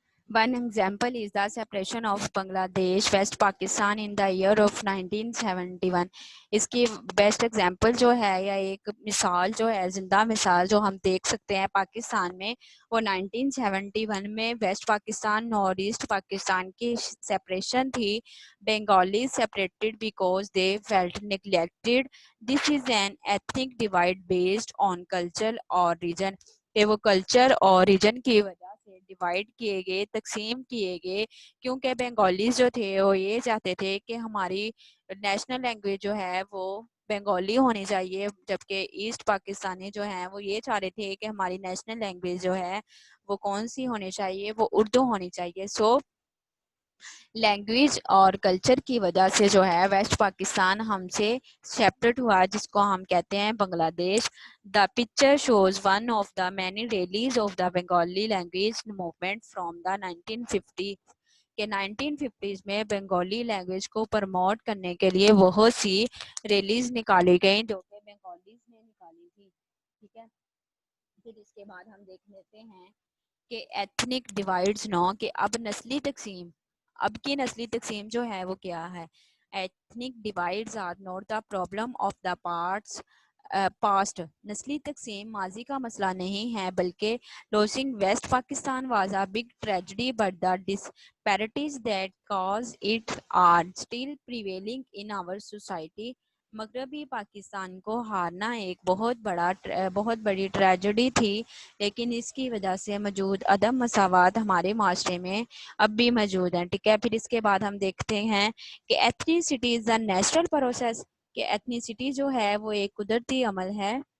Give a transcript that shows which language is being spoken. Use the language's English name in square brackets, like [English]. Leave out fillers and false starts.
[English] One example is the separation of Bangladesh, West Pakistan in the year of 1971. [Urdu] اس کی best example جو ہے, یا ایک مثال جو ہے, زندہ مثال جو ہم دیکھ سکتے ہیں پاکستان میں, وہ 1971 میں ویسٹ پاکستان اور ایسٹ پاکستان کی سیپریشن تھی. [English] Bengali separated because they felt neglected. This is an ethnic divide based on culture or region. [Urdu] کہ وہ کلچر اور ریجن کی وجہ سے ڈیوائڈ کیے گئے, تقسیم کیے گئے, کیونکہ بنگالیز جو تھے وہ یہ چاہتے تھے کہ ہماری نیشنل لینگویج جو ہے وہ بنگالی ہونی چاہیے, جبکہ ایسٹ پاکستانی جو ہیں وہ یہ چاہ رہے تھے کہ ہماری نیشنل لینگویج جو ہے وہ کون سی ہونی چاہیے, وہ اردو ہونی چاہیے. سو لینگویج اور کلچر کی وجہ سے جو ہے ویسٹ پاکستان ہم سے سیپریٹ ہوا, جس کو ہم کہتے ہیں بنگلہ دیش. [English] the picture shows one of the many rallies of the Bengali language movement from the [Urdu] 1950 کہ 1950s میں بنگالی لینگویج کو پروموٹ کرنے کے لیے بہت سی ریلیز نکالی گئیں جو کہ بنگالیز نے نکالی تھی. ٹھیک ہے, پھر اس کے بعد ہم دیکھ لیتے ہیں کہ [English] ethnic divides no, [Urdu] کہ اب نسلی تقسیم, اب کی نسلی تقسیم جو ہے وہ کیا ہے. [English] Ethnic divides are not the problem of the past. [Urdu] نسلی تقسیم ماضی کا مسئلہ نہیں ہے, بلکہ [English] losing west Pakistan was a big tragedy, but the disparities that caused it are still prevailing in our society. [Urdu] مغربی پاکستان کو ہارنا ایک بہت بڑی ٹریجڈی تھی، لیکن اس کی وجہ سے موجود عدم مساوات ہمارے معاشرے میں اب بھی موجود ہیں. ٹھیک ہے، پھر اس کے بعد ہم دیکھتے ہیں کہ [English] ethnicity is a natural process, [Urdu] کہ ایتھنیسٹی جو ہے وہ ایک قدرتی عمل ہے.